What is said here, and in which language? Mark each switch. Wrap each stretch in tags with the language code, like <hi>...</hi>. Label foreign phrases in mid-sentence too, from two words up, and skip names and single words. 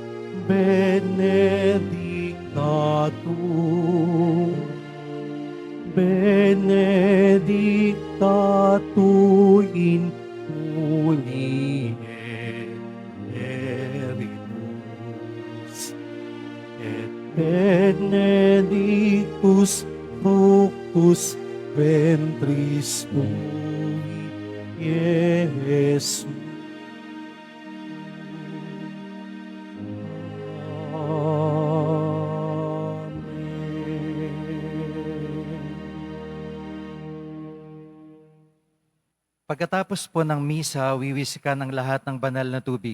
<la>benedicta tu, benedicta tu in mulieribus, et benedictus fructus ventris tui, Iesus.</la> <tl>Pagkatapos po ng misa, wiwisikan ng lahat ng banal na tubig.</tl>